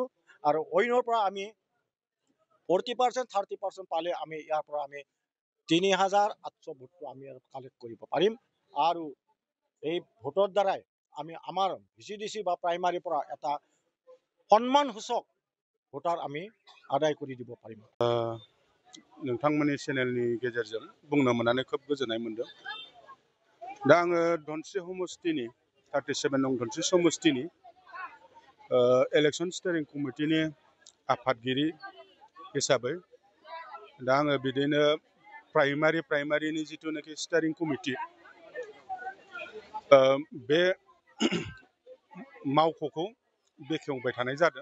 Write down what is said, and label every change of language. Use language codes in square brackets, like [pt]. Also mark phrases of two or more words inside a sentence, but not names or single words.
[as] আৰু অইনৰ পৰা আমি 40% 30% পালে আমি ইয়াৰ পৰা আমি 3,800 ভোটটো আমি কালেক্ট কৰিব পাৰিম। আৰু এই ভোটৰ দ্বাৰাই আমি আমাৰ VCDC বা প্ৰাইমাৰীৰ পৰা এটা সন্মানসূচক ভোটাৰ আমি আদায় কৰি দিব পাৰিম। [brx] नोंथांमोननि चेनेलनि गेजेरजों बुंनो मोननानै खोब गोजोननाय मोनदों। दा आङो धनस्रि समष्टिनि 37 नं धनस्रि समष्टिनि [en] election steering committee [brx] आफादगिरि हिसाबै दा आङो बिदिनो प्राइमारिनि जिथुनाखि [en] steering committee [brx] बे मावख'खौ बेखेवबाय थानाय जादों।